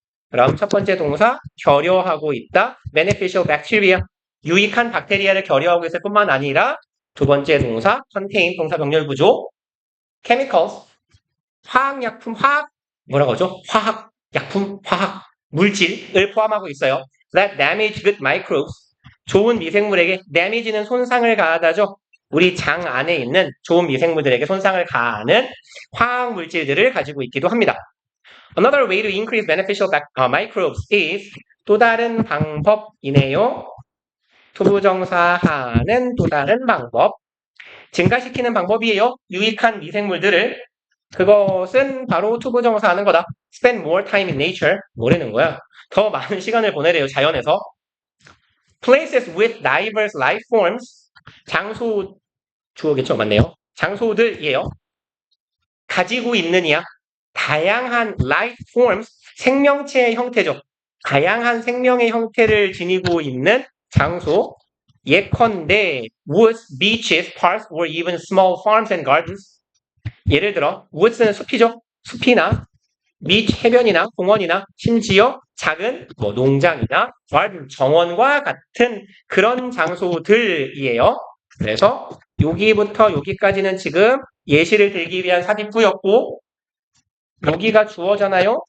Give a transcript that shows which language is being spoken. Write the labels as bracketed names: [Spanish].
[Korean] 그럼 첫 번째 동사 결여하고 있다. beneficial bacteria 유익한 박테리아를 결여하고 있을 뿐만 아니라 두 번째 동사 contain 동사 병렬 구조 chemicals 화학약품 뭐라고 하죠? 화학약품 화학 물질을 포함하고 있어요. [English] that damage good microbes [Korean] 좋은 미생물에게 damage는 손상을 가하다죠. 우리 장 안에 있는 좋은 미생물들에게 손상을 가하는 화학 물질들을 가지고 있기도 합니다. [English] Another way to increase beneficial microbes is [Korean] 또 다른 방법이네요. 투부정사하는 또 다른 방법. 증가시키는 방법이에요. 유익한 미생물들을. 그것은 바로 투부정사하는 거다. [English] Spend more time in nature. [Korean] 뭐라는 거야? 더 많은 시간을 보내래요. 자연에서. [English] Places with diverse life forms. [Korean] 장소 주어겠죠? 맞네요. 장소들이에요. 가지고 있느냐? 다양한 life forms. 생명체의 형태죠. 다양한 생명의 형태를 지니고 있는 장소. 예컨대 [English] woods, beaches, parks, or even small farms and gardens. [Korean] 예를 들어 woods는 숲이죠. 숲이나 beach, 해변이나 공원이나 심지어 작은 뭐 농장이나 garden, 정원과 같은 그런 장소들이에요. 그래서 여기부터 여기까지는 지금 예시를 들기 위한 삽입구였고 여기가 주어잖아요.